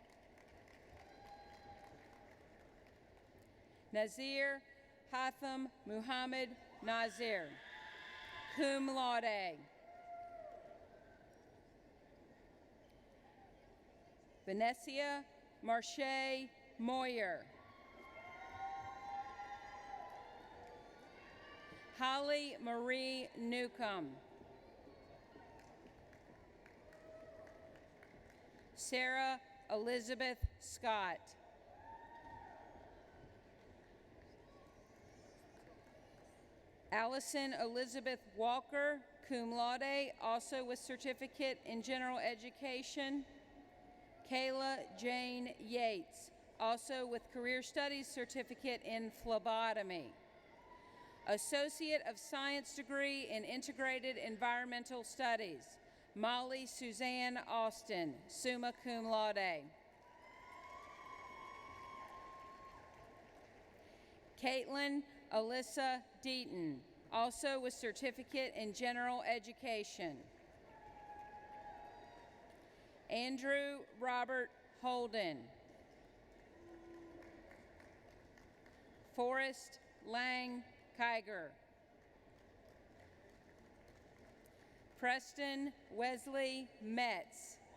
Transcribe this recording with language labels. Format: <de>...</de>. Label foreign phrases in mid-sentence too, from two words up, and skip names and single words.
<en>Nazir Hatham Muhammad Nazir,</en> <la>cum laude.</la> <en>Venetia Marche Moyer. Holly Marie Newcomb. Sarah Elizabeth Scott. Allison Elizabeth Walker,</en> <la>cum laude,</la> <en>also with certificate in general education. Kayla Jane Yates, also with Career Studies certificate in phlebotomy. Associate of Science degree in Integrated Environmental Studies, Molly Suzanne Austin,</en> <la>summa cum laude.</la> <en>Caitlin Alyssa Deaton, also with certificate in General Education. Andrew Robert Holden. Forrest Lang Kiger. Preston Wesley Metz.</en>